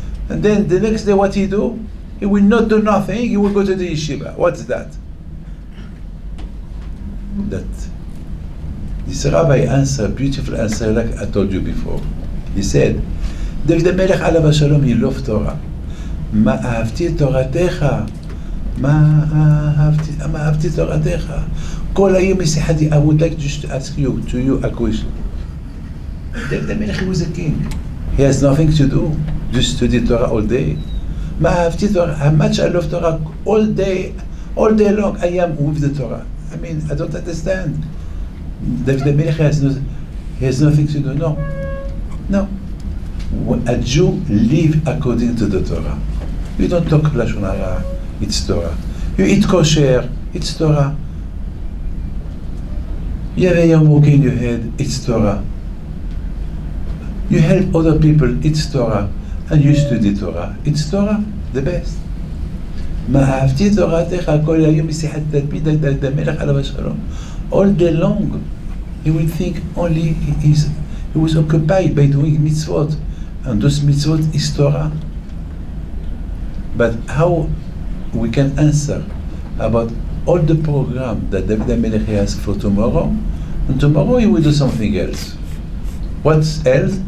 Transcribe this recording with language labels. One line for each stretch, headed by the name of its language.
English: And then the next day, what he do? He will not do nothing. He will go to the yeshiva. What's that? This rabbi answered, beautiful answer, like I told you before. He said, David HaMelech alav hashalom, he loved Torah.
Hebrew: מה אהבתי תורתך, מה אהבתי תורתך. כל היום משיחתי,
English: I would like just to ask you a question. David HaMelech was a king. He has nothing to do, just study Torah all day.
Hebrew: מה אהבתי תורה,
English: how much I love Torah all day long. I am with the Torah. I mean, I don't understand. David HaMelech has nothing to do. No. When a Jew live according to the Torah. You don't talk Lashon Hara, it's Torah. You eat kosher, it's Torah. You have a yarmulke in your head, it's Torah. You help other people, it's Torah. And you study Torah, it's Torah, the best.
Hebrew: מה אהבתי תורתך כל היום בשיחת תלמיד דוד המלך עליו השלום.
English: All day long, he will think only he was occupied by doing mitzvot. And those mitzvot is Torah. But how we can answer about all the program that David HaMelech has for tomorrow, and tomorrow he will do something else. What else?